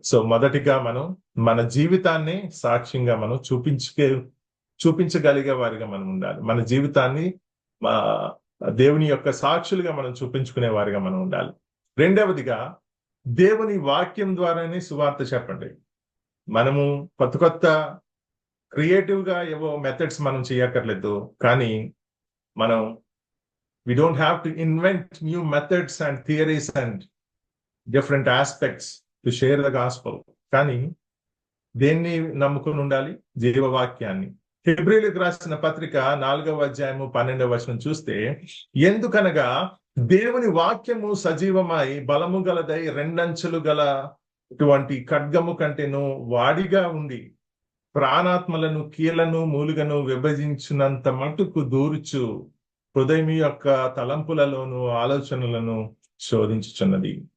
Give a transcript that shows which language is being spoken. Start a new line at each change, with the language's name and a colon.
Telugu: So మొదటిగా మనం మన జీవితాన్ని సాక్ష్యంగా మనం చూపించగలిగే వారిగా మనం ఉండాలి. మన జీవితాన్ని దేవుని యొక్క సాక్షులుగా మనం చూపించుకునే వారిగా మనం ఉండాలి. రెండవదిగా, దేవుని వాక్యం ద్వారానే సువార్త చెప్పండి. మనము కొత్త క్రియేటివ్ గా ఏవో మెథడ్స్ మనం చేయక్కర్లేదు, కానీ మనం
English: we don't have to invent new methods and theories and different aspects to share the gospel.
Telugu: కానీ దేన్ని నమ్ముకుని ఉండాలి? జీవవాక్యాన్ని. హెబ్రీయులకు రాసిన పత్రిక 4వ అధ్యాయము 12వ వచనం చూస్తే, ఎందుకనగా దేవుని వాక్యము సజీవమై బలము గలదై రెండంచులు గల ఇటువంటి ఖడ్గము కంటేను వాడిగా ఉండి ప్రాణాత్మలను కీళ్లను మూలుగను విభజించినంత మటుకు దూర్చు హృదయం యొక్క తలంపులలోను ఆలోచనలను శోధించుచున్నది.